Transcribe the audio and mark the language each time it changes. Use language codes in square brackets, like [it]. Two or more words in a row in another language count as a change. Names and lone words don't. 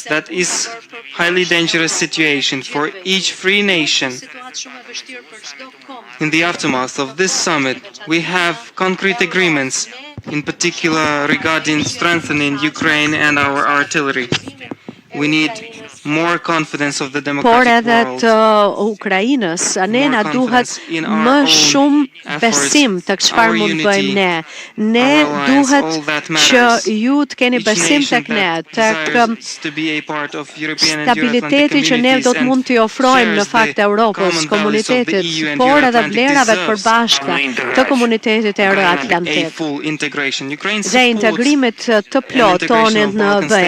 [en] That is highly dangerous situation for each free nation. In the aftermath of this summit, we have concrete agreements, in particular regarding strengthening Ukraine and our artillery. We need more confidence of the [sq] por [en] democratic [sq] edhe [en] world, [sq] të Ukrainës, ne na duhet më shumë besim të çfarë mund bëjmë ne. Ne duhet që ju të keni besim tek ne, tek stabiliteti që ne do të mund t'i ofrojmë në fakt Europës, komunitetit, por edhe vlerave të përbashkëta të komunitetit euroatlantik dhe integrimit të plot tonin në BE.